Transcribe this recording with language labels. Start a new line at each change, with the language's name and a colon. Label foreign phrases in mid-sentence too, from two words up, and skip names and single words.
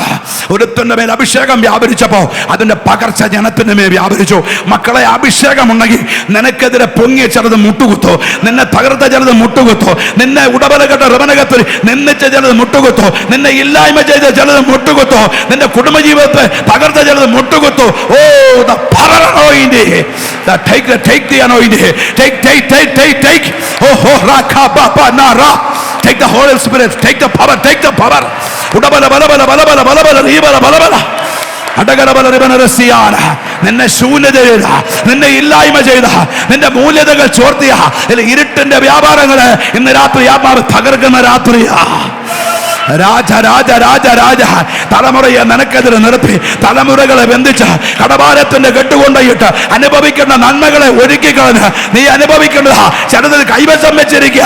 Malayalam: ഒരുത്തന്റെ മേൽ അഭിഷേകം വ്യാപരിച്ചപ്പോ അതിന്റെ പകർച്ച ജനത്തിന്റെ മേൽ വ്യാപരിച്ചു. മക്കളെ, അഭിഷേകമുണ്ടെങ്കിൽ നിനക്കെതിരെ പൊങ്ങിയ ചിലത് മുട്ടുകുത്തോ, നിന്നെ തകർത്ത ചിലത് മുട്ടുകുത്തോ, നിന്നെ ഉടബലകെട്ട റബനകത്തിൽ നിന്നിച്ച ചിലത് മുട്ടുകുത്തോ, നിന്നെ ഇല്ലായ്മ ചെയ്ത ചിലത് മുട്ടുകുത്തോ, നിന്റെ കുടുംബജീവിതത്തെ തകർത്ത ചിലത് മുട്ടുകുത്തോ. ഓ,
English: the power anointing, take the anointing, take oh rakababa nara, take the Holy Spirit, take the power, udabala balabala balabala balabala ribala balabala
Malayalam: നിന്നെ ശൂന്യത ചെയ്ത, നിന്നെ ഇല്ലായ്മ ചെയ്ത, നിന്റെ മൂല്യതകൾ ചോർത്തിയ ഇരുട്ടിന്റെ വ്യാപാരങ്ങള് ഇന്ന് രാത്രി ആത്മാവ് തകർക്കുന്ന രാത്രിയാ. രാജ രാജ രാജ രാജ തലമുറയെ നിനക്കെതിരെ നിർത്തി തലമുറകളെ ബന്ധിച്ച് കടഭാരത്തിന്റെ കെട്ടുകൊണ്ടിട്ട് അനുഭവിക്കേണ്ട നന്മകളെ ഒരുക്കിക്കളഞ്ഞ് നീ അനുഭവിക്കേണ്ടതാ ചിലത് കൈവശം വെച്ചിരിക്കുക.